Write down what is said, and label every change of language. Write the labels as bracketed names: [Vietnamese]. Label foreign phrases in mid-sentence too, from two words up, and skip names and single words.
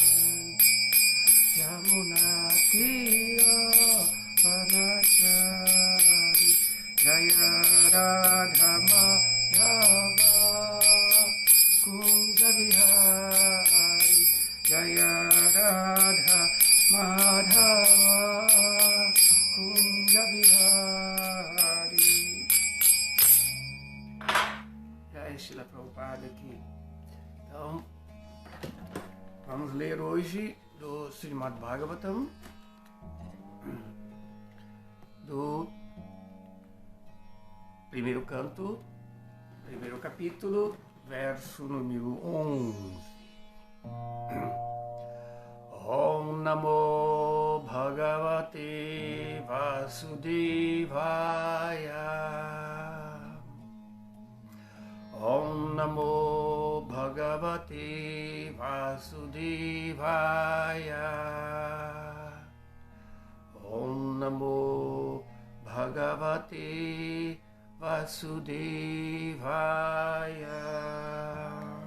[Sanskrit] Yamuna Tiro Vanachari Jaya Radha Madhava Kunja Vihari Jaya Radha Madhava Kunja Vihari. [Portuguese] Jai Srila Prabhupada aqui. Então, vamos ler hoje do Srimad Bhagavatam, do primeiro canto, primeiro capítulo, verso número 11. [Sanskrit] Om Namo Bhagavate Vasudevaya Om Namo Bhagavate Vasudevaya Om Namo Bhagavate Vasudevaya.